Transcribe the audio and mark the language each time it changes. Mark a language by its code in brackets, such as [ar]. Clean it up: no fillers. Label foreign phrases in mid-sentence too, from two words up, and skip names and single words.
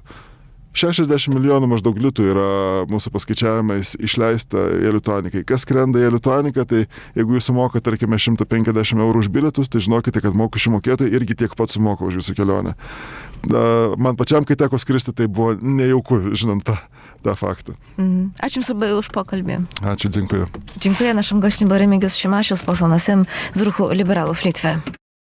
[lt] 60 milijonų maždaug litų yra mūsų paskaičiavimais išleista į Lituanikai. Kas skrenda į Lituaniką, tai jeigu jūs sumoka, tarkime, 150 eurų už bilietus, tai žinokite, kad mokesčių mokėtojai irgi tiek pat sumoka už jūsų kelionę. Man pačiam, kai teko skristi, tai buvo nejauku, žinant tą faktą. Ačiū Jums labai už pokalbį. Ačiū, [pl] dziękuję. Dziękuję. Naszym gościem był Remigiusz Šimašius, poseł na Sejm z ruchu Liberalów Litwy.